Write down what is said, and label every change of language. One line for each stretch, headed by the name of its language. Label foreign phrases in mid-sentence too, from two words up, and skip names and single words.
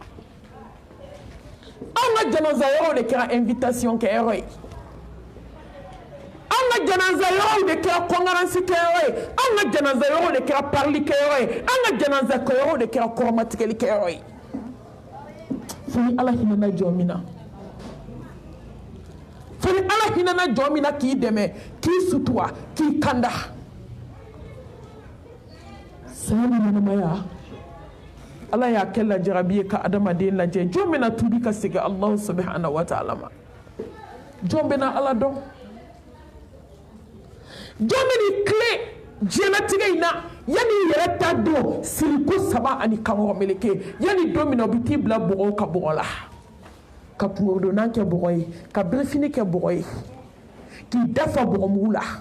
Bambara: an ka janaza yɔrɔw de kɛra invitation kɛyɔrɔ ye an ka janaza yɔrɔw de kɛra kongaransi kɛyɔrɔ ye an ka janaza yɔrɔw de kɛra parli kɛyɔrɔ ye an ka janaza yɔrɔw de kɛra kɔrɔmatigɛli kɛyɔrɔ ye fo ni ala hinɛna jɔ min na fo ni ala hinɛna jɔ min na k'i dɛmɛ k'i sutura k'i kanda saya ni ɲɛnamaya ala y'a kɛ lajarabi ye ka adamaden lajɛ jɔn bɛna tubi ka segin
Arabic: الله سبحانه وتعالى
Bambara: ma jɔn bɛna ala dɔn jɔn bɛn'i tile diɲɛlatigɛ in na yanni i yɛrɛ ta don siriko 3 ani kankɔrɔ meleke yanni don min na u bɛ t'i bila bɔgɔw ka bɔgɔ la ka kungodonan kɛ bɔgɔ ye ka birifini kɛ bɔgɔ ye k'i dafa bɔgɔmugu la